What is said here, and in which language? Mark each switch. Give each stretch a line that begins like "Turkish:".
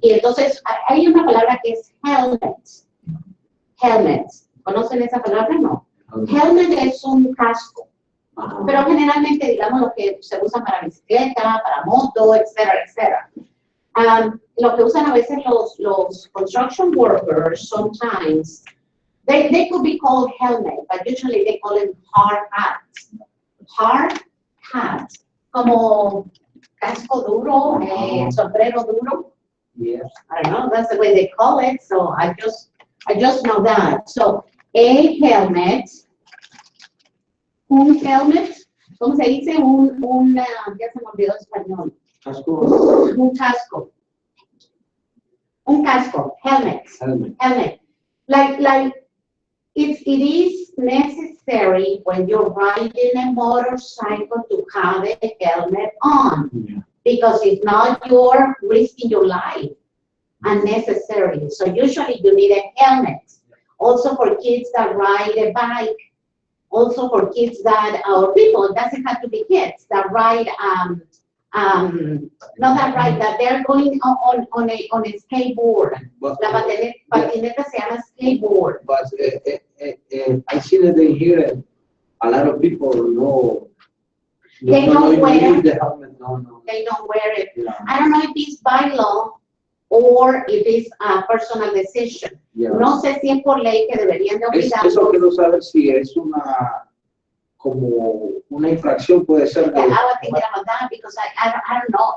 Spanish: Y entonces hay una palabra que es helmet. Helmet. ¿Conocen esa palabra? No. Helmet es un casco. Pero generalmente, digamos, lo que se usa para bicicleta, para moto, etcétera, etcétera. Lo que usan a veces los
English: construction workers, sometimes, they could be called helmet, but usually they call it hard hats.
Spanish: Hard hat, como casco duro, sombrero duro.
English: Yes. I don't know, that's the way they call it, so I just know that. So, a helmet,
Spanish: un helmet, ¿cómo se dice? Ya se me olvidó el español. Casco. Un casco. Un casco, helmet.
English: Like, if it is necessary when you're riding a motorcycle to have a helmet on, because if not, you're risking your life unnecessarily. So usually you need a helmet. Also for kids that ride a bike, also for kids that, or people, it doesn't have to be kids, that ride, that they're going on a skateboard. But,
Spanish: La patineta se llama skateboard.
English: But I see that they hear a lot of people They don't wear the helmet. No. They don't wear it. Yeah. I don't know if it's by law or if it's a personal decision. Yeah.
Spanish: No sé si es por ley que deberían de obligarlos. Eso quiero saber si es como una infracción, puede ser.
English: I was thinking about that because I don't know.